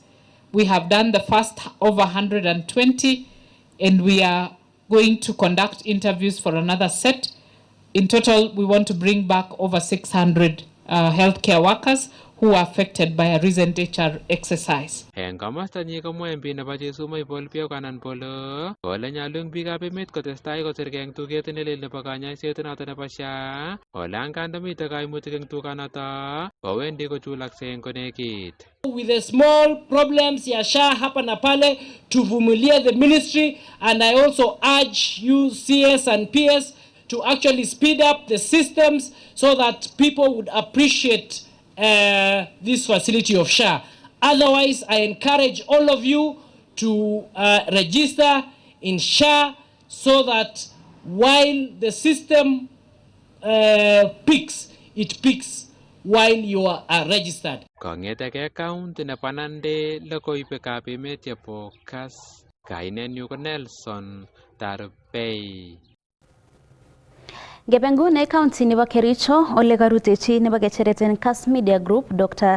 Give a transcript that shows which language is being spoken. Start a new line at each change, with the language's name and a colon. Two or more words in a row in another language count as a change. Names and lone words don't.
English: We have done the first over 120, and we are going to conduct interviews for another set. In total, we want to bring back over 600 healthcare workers who are affected by a recent HR exercise.
Kalenjin: Eng komosta nyi komwa MP nebo Chesumei Paul Piok anan Polo kole nyalun biikab emet kotestai kosirkei eng tuget nelel nebo kanyoiset noto nebo SHA ole anganda mitei kaimutik eng tuganoto kowendi kochulaksei eng konekit.
English: With the small problems
Swahili: ya SHA hapa na pale tuvumilie
English: the ministry, and I also urge you CS and PS to actually speed up the systems so that people would appreciate this facility of SHA. Otherwise, I encourage all of you to register in SHA so that while the system peaks, it peaks while you are registered.
Kalenjin: Kong'etegei county nebo Nandi logoiwekab emet chebo Kass, kainenyu ko Nelson Tarbei. Ngepengune county nebo Kericho ole karutechi nebo kecheret en Kass Media Group Dr.